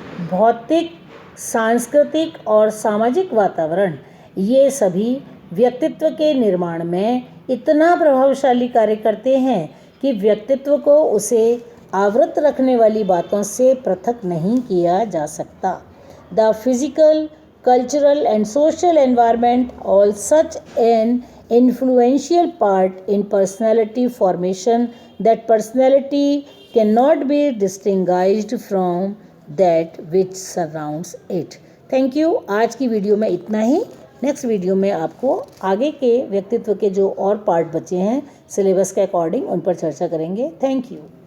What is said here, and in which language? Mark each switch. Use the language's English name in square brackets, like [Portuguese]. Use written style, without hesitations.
[Hindi] भौतिक, सांस्कृतिक और सामाजिक वातावरण ये सभी व्यक्तित्व के निर्माण में इतना प्रभावशाली कार्य करते हैं कि व्यक्तित्व को उसे आवृत रखने वाली बातों से पृथक नहीं किया जा सकता। [English] The physical, cultural and social environment all such an influential part in personality formation that personality cannot be distinguished from that which surrounds it. [Hindi] Thank you. आज की वीडियो में इतना ही। नेक्स्ट वीडियो में आपको आगे के व्यक्तित्व के जो और पार्ट बचे हैं सिलेबस के अकॉर्डिंग उन पर चर्चा करेंगे। Thank you.